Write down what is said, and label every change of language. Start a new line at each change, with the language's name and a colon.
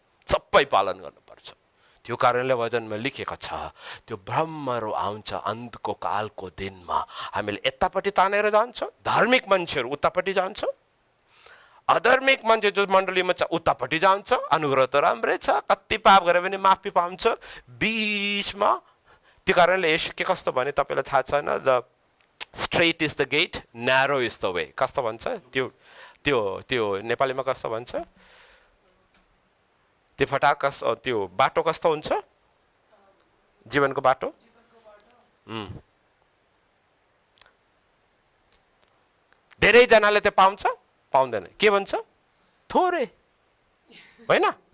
Nepali: सबै पालन गर्नुपर्छ. त्यो कारणले वचनमा लेखेको छ, त्यो ब्रह्महरू आउँछ अन्तको कालको दिनमा. हामीले यतापट्टि तानेर जान्छ, धार्मिक मान्छेहरू उतापट्टि जान्छ, अधार्मिक मान्छे जो मण्डलीमा छ उतापट्टि जान्छ. अनुग्रह त राम्रै छ, कति पाप गरे पनि माफी पाउँछ बिचमा. त्यो कारणले यस के कस्तो भने तपाईँलाई थाहा छैन?
English: The strait is the gate, narrow is the way.
Nepali: कस्तो भन्छ त्यो? त्यो नेपालीमा कस्तो भन्छ? त्यो फटाक त्यो बाटो कस्तो हुन्छ? जीवनको बाटो धेरैजनाले त्यो पाउँदैन. के भन्छ? थोरै. होइन?